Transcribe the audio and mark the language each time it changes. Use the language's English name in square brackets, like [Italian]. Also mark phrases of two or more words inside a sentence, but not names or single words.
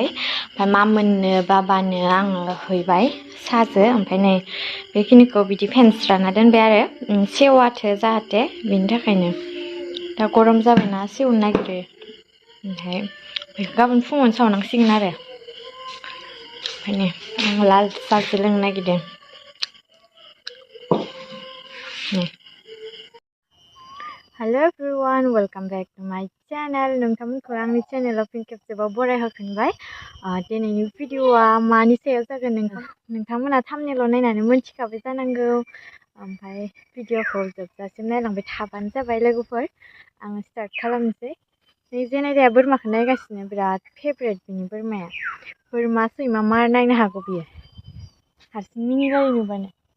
[Bodo] ओमफ्राय मामोननो बाबानो आङो हैबाय साहाजों ओमफ्राय नै बेखिनिखौ बिदि फेनस्राना दोनबाय आरो सेवाथो जाहाथे बेनि थाखायनो दा गरम जाबायना सेवनो नागिरो ओमफ्राय बेखौ गाबोन फुङावनो सावनांसिगोन आरो ओंखायनो आं लाल साहासो लोंनो नागिरदों [English] hello everyone welcome back to my channel [Bodo] नोंथांमोनखौ आंनि चैनलाव फिन खेबसेबाव बरायहोफिनबाय दिनैनि भिडिअआ मानि सायाव जागोन नोंथांमोना थाम्बनेइलाव नायनानै मोनथिखाबाय जानांगौ ओमफ्राय भिडिअखौ जोबजासिम नायलांबाय थाबानो जाबाय लोगोफोर आङो स्टार्ट खालामनोसै नै जेनेरिया बोरमाखौ नायगासिनो बिराद फेभरेट बिनि बोरमाया बोरमा सैमा मा नायनो हागौ बियो हारसिं मिनिबायो नुबानो